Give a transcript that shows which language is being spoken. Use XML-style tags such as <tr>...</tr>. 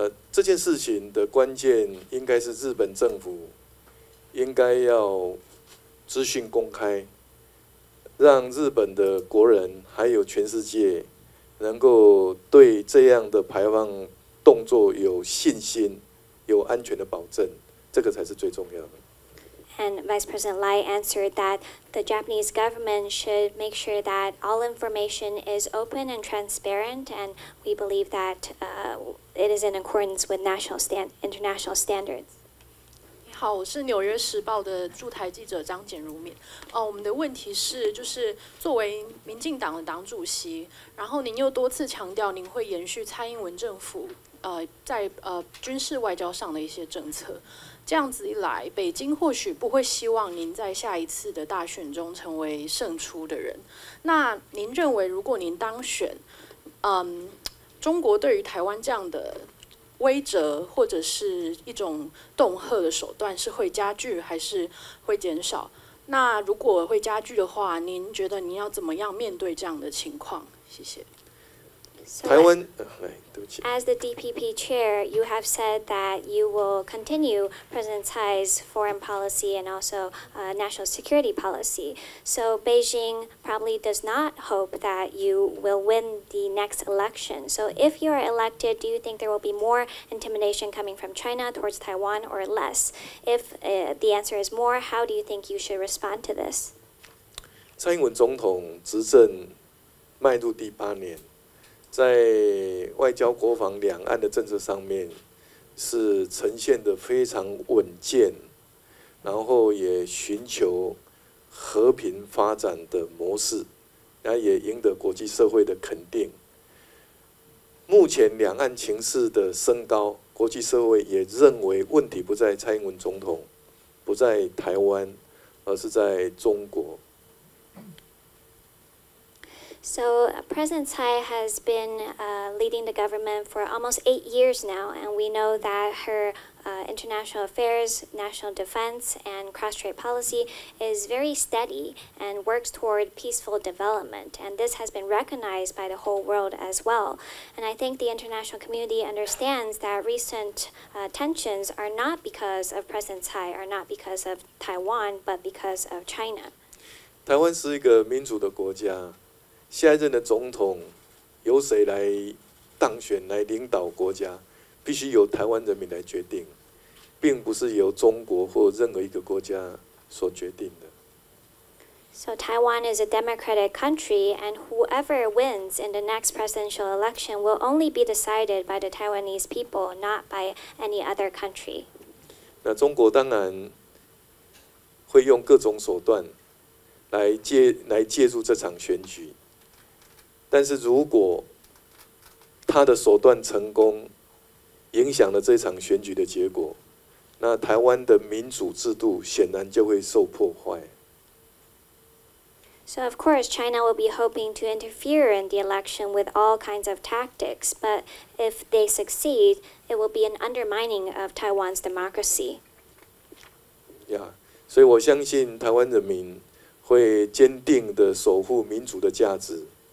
<zh>这件事情的关键应该是日本政府应该要资讯公开，让日本的国人还有全世界能够对这样的排放动作有信心、有安全的保证，这个才是最重要的。</zh> <en>And Vice President Lai answered that the Japanese government should make sure that all information is open and transparent, and we believe that it is in accordance with international standards.</en> <zh>你好，我是《纽约时报》的驻台记者张简如敏。我们的问题是，就是作为民进党的党主席，然后您又多次强调您会延续蔡英文政府在军事外交上的一些政策。这样子一来，北京或许不会希望您在下一次的大选中成为胜出的人。那您认为，如果您当选，中国对于台湾这样的威慑或者是一种恫吓的手段是会加剧还是会减少？那如果会加剧的话，您觉得您要怎么样面对这样的情况？谢谢。台湾，</zh> <en>As the DPP chair, you have said that you will continue President Tsai's foreign policy and also national security policy. So Beijing probably does not hope that you will win the next election. So if you are elected, do you think there will be more intimidation coming from China towards Taiwan or less? If the answer is more, how do you think you should respond to this?</en> <zh>蔡英文总统执政迈入第8年。在外交、国防、两岸的政策上面，是呈现的非常稳健，然后也寻求和平发展的模式，然后也赢得国际社会的肯定。目前两岸情势的升高，国际社会也认为问题不在蔡英文总统，不在台湾，而是在中国。</zh> <en>So President Tsai has been leading the government for almost 8 years now, and we know that her international affairs, national defense, and cross-trade policy is very steady and works toward peaceful development. And this has been recognized by the whole world as well. And I think the international community understands that recent tensions are not because of President Tsai, are not because of Taiwan, but because of China.</en> <zh>台湾是一个民主的国家。下一任的总统由谁来当选来领导国家，必须由台湾人民来决定，并不是由中国或任何一个国家所决定的。</zh> <en>So Taiwan is a democratic country, and whoever wins in the next presidential election will only be decided by the Taiwanese people, not by any other country.</en> <zh>那中国当然会用各种手段来介入这场选举。但是如果他的手段成功，影响了这场选举的结果，那台湾的民主制度显然就会受破坏。</zh> <en>So of course, China will be hoping to interfere in the election with all kinds of tactics, but if they succeed, it will be an undermining of Taiwan's democracy.</en> <zh>所以我相信台湾人民会坚定地守护民主的价值。</zh>